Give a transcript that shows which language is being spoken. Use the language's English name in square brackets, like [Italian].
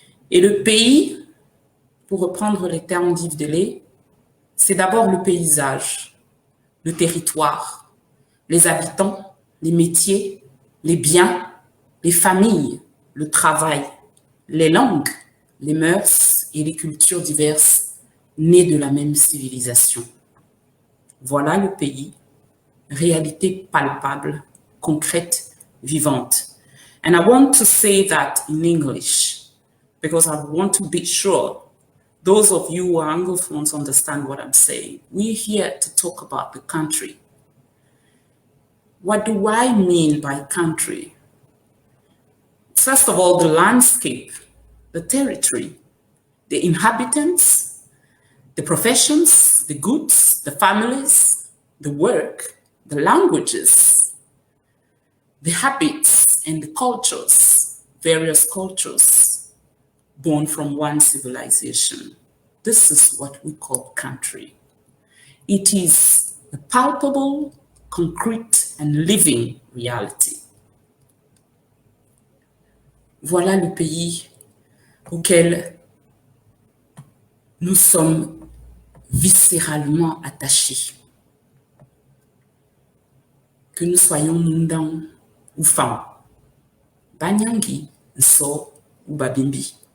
[French] Et le pays, pour reprendre les termes d'Yves Delay, c'est d'abord le paysage, le territoire, les habitants, les métiers, les biens, les familles, le travail, les langues, les mœurs et les cultures diverses nées de la même civilisation. Voilà le pays, réalité palpable, concrète, vivante. [English] And I want to say that in English because I want to be sure those of you who are Anglophones understand what I'm saying. We're here to talk about the country. What do I mean by country? First of all, the landscape, the territory, the inhabitants, the professions, the goods, the families, the work, the languages, the habits and the cultures, various cultures born from one civilization. This is what we call country. It is a palpable, concrete and living reality. [French] Voilà le pays auquel nous sommes viscéralement attachés. Que nous soyons Mundang ou Fang, Banyangi, Nso ou Babimbi.